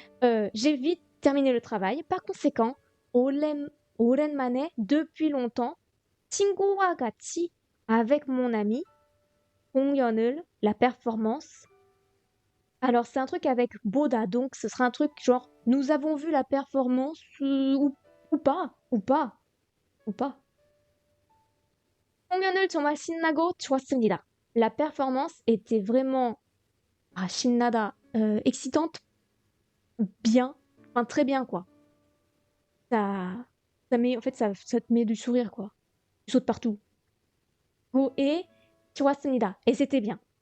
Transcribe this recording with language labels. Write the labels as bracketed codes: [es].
[fr] J'ai vite terminé le travail. Par conséquent, [ko] 오랜만에 [fr] depuis longtemps [ko] 친구와 같이 [fr] avec mon ami [ko] 공연을 [fr] la performance. Alors c'est un truc avec boda, donc ce sera un truc genre nous avons vu la performance ou pas ou pas. [ko] 공연을 정말 신나고 좋았습니다. [fr] La performance était vraiment 신나다, excitante, bien, enfin très bien quoi. Ça met en fait ça te met du sourire quoi. Tu sautes partout. et 좋았습니다. Et c'était bien.